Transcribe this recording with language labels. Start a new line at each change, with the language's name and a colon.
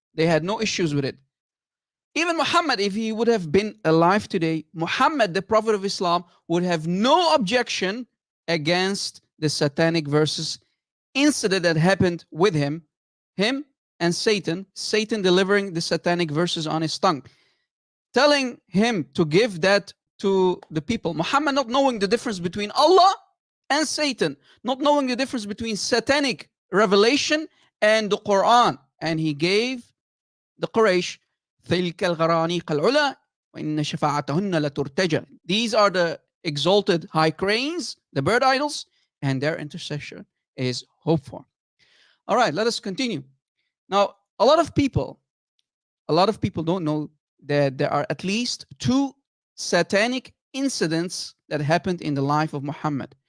English: They had no issues with it. Even Muhammad, if he would have been alive today, Muhammad, the Prophet of Islam, would have no objection against the satanic verses incident that happened with him and Satan delivering the satanic verses on his tongue, telling him to give that to the people. Muhammad not knowing the difference between Allah and Satan, not knowing the difference between satanic revelation and the Quran. And he gave the
Arabic: Quraysh, تِلْكَ الْغَرَانِيقَ الْعُلَى وَإِنَّ شَفَاعَتَهُنَّ لَتُرْتَجَى.
English: These are the exalted high cranes, the bird idols, and their intercession is hoped for. All right, let us continue. Now, a lot of people don't know that there are at least 2 satanic incidents that happened in the life of Muhammad.